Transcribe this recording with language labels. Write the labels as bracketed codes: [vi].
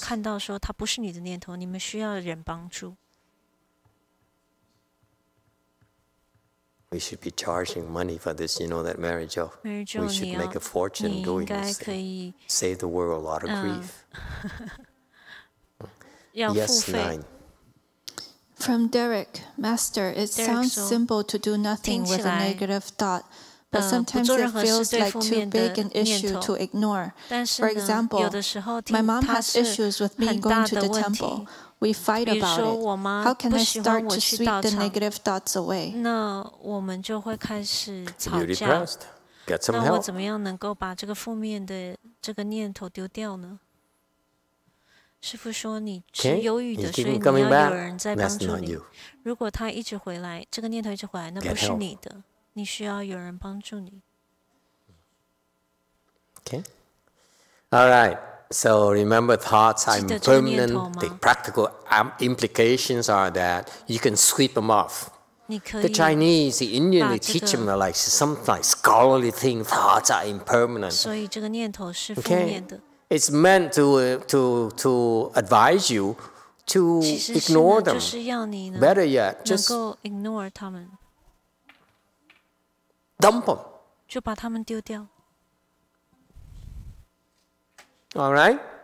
[zh] 看到说，它不是你的念头，你们需要人帮助。 [en] We should be charging money for this. You know that Mary Jo. We should make a fortune doing this. Save the world a lot of grief. [zh] 要付 [en] Yes, [zh] 费。 [en] 9. From Derek, Master, it sounds simple to do nothing with a negative thought, but sometimes it feels like too big an issue to ignore. For example, my mom has issues with me going to the temple. We fight about it. How can I start to sweep the negative thoughts away? [zh] 那我们就会开始吵 [en] You're [zh] 架。 [en] depressed. Get some [zh] 那我 [en] help. [zh] 怎么样能够把这个负面的这个念头丢掉呢？师父说你是忧郁的，所以你要有人在帮助你。如果他一直回来，这个念头一直回来，那不是你的，你需要有人帮助你。 [en] Okay. All right. So remember, thoughts are impermanent. The practical implications are that you can sweep them off. The Chinese, the Indian, they teach them like some like scholarly thing. Thoughts are impermanent. [zh] 所以这个念头是负面的。 [en] It's meant to advise you to ignore them. Better yet, just ignore [zh] 他们， [en] dump them. [zh] 就把他们丢掉。 [en] All right?